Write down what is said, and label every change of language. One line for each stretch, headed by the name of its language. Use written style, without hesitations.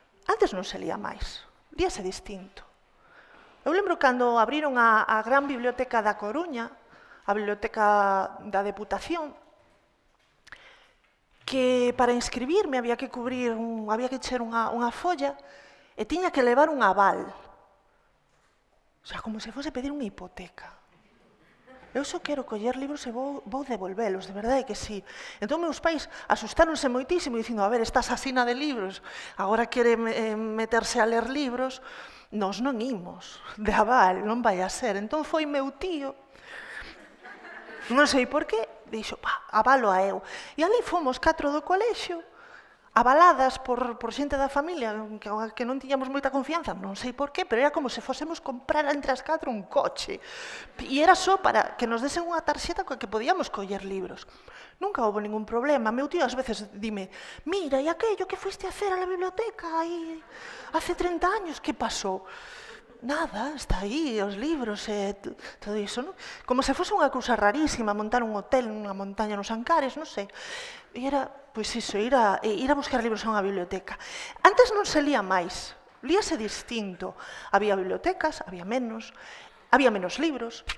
Galician: Antes non se lía máis, líase distinto. Eu lembro cando abriron a gran biblioteca da Coruña, a biblioteca da Deputación, que para inscribirme había que echar unha folla e tiña que levar un aval. O sea, como se fose pedir unha hipoteca. Eu só quero coller libros e vou devolvelos, de verdade que sí. Entón, meus pais asustáronse moitísimo dicindo, a ver, esta asasina de libros, agora quere meterse a ler libros, nós non imos de aval, non vai a ser. Entón, foi meu tío, non sei por qué, dixo, avalo a eu. E ali fomos 4 do colexio, avaladas por xente da familia, que non tiñamos moita confianza, non sei por qué, pero era como se fósemos comprar entre as 4 un coche. E era só para que nos desen unha tarxeta coa que podíamos coller libros. Nunca houve ningún problema. Meu tío ás veces dime, mira, e
Spanish: aquello que fuiste a hacer a la biblioteca aí hace 30 años,
Galician: que pasou? Nada, está aí, os libros e todo iso, non? Como se fose unha cousa rarísima, montar un hotel nunha montaña nos Ancares, non sei. E era, pois iso, ir a buscar libros a unha biblioteca. Antes non se lía máis, líase distinto. Había bibliotecas, había menos libros.